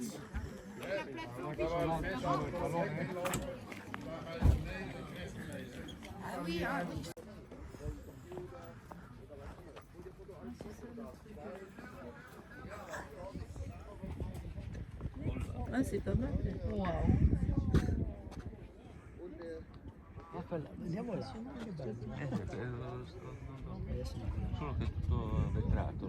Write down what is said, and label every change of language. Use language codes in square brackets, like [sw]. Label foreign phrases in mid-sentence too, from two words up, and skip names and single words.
[nl] Daar waar de mensen aan het project lopen. Daar ga je beneden rechts mee. [fr] Ah, c'est pas mal. [it] Andiamo là. Solo che tutto vetrato.